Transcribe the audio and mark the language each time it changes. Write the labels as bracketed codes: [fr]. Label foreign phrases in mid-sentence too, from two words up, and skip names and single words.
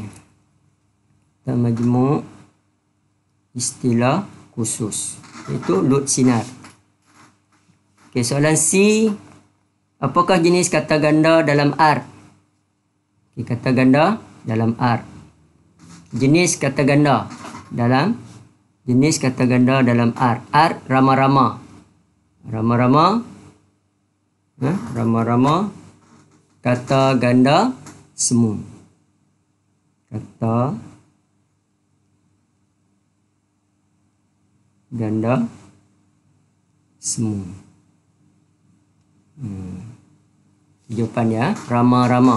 [ms] Kata majmuk istilah khusus. Itu lut sinar. Okey, soalan C. Apakah jenis kata ganda dalam R? Okey, kata ganda dalam R. Jenis kata ganda dalam R. R rama-rama. Rama-rama. Rama-rama. Kata ganda semu. Kata ganda semu. Jawapan rama-rama.